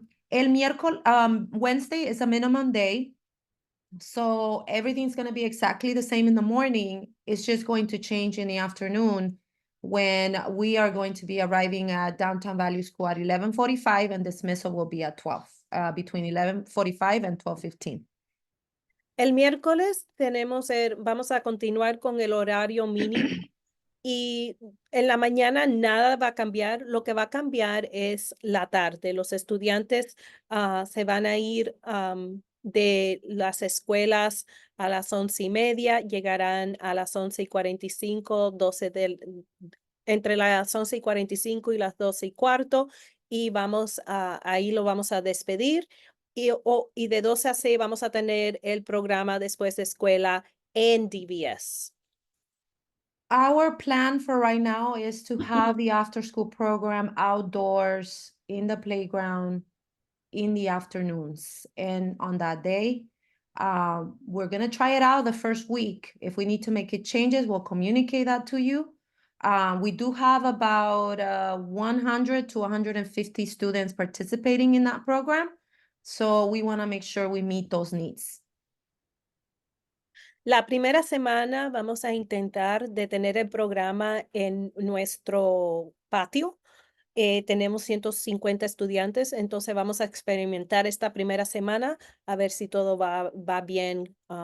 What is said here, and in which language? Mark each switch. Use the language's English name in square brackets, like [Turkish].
[Spanish] El miércoles, [English] Wednesday is a minimum day. So everything's going to be exactly the same in the morning. It's just going to change in the afternoon when we are going to be arriving at Downtown Valley School at 11:45 and dismissal will be at 12, between 11:45 and 12:15. [Spanish] El miércoles vamos a continuar con el horario mínimo y en la mañana nada va a cambiar. Lo que va a cambiar es la tarde. Los estudiantes se van a ir de las escuelas a las 11:30, llegarán a las 11:45, entre las 11:45 y las 12:15, y ahí lo vamos a despedir. Y de 12 a 6 vamos a tener el programa después de escuela en DVS. [English] Our plan for right now is to have the after-school program outdoors in the playground in the afternoons. And on that day, we're gonna try it out the first week. If we need to make it changes, we'll communicate that to you. We do have about 100 to 150 students participating in that program. So we wanna make sure we meet those needs. [Spanish] La primera semana vamos a intentar de tener el programa en nuestro patio. Tenemos 150 estudiantes, entonces vamos a experimentar esta primera semana a ver si todo va bien.